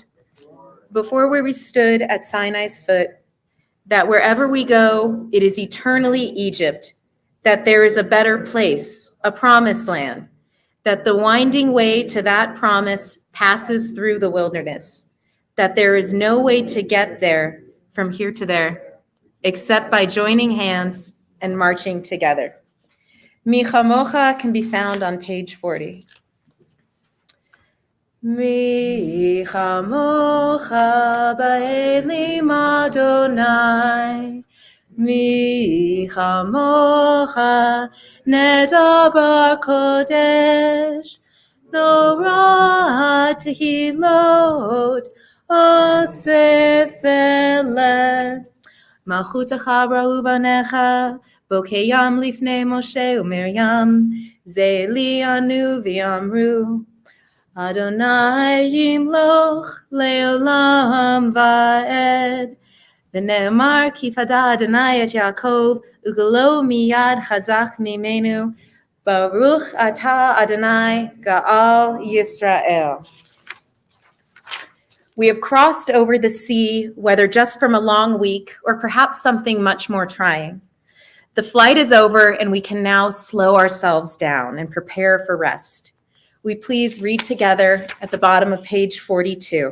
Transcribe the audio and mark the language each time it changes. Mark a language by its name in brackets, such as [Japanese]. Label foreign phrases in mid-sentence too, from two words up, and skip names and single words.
[English] Before where we stood at Sinai's foot, that wherever we go, it is eternally Egypt, that there is a better place, a promised land, that the winding way to that promise passes through the wilderness, that there is no way to get there from here to there, except by joining hands and marching together. Mi Chamocha can be found on page 40. [Hebrew] מי כמכה באלים אדני, מי כמכה נאדר בקדש, נורא תהלת עשה פלא, מלכותך ראו בניך, בוקע ים לפני משה ומרים, זה אלי ענו ויאמרו, אדני ימלך לעלם ועד. ונאמר כי פדה אדני את יעקב וגאלו מיד חזק ממנו. ברוך אתה אדני גאל ישראל. [English] We have crossed over the sea, whether just from a long week or perhaps something much more trying. The flight is over and we can now slow ourselves down and prepare for rest. We please read together at the bottom of page 42.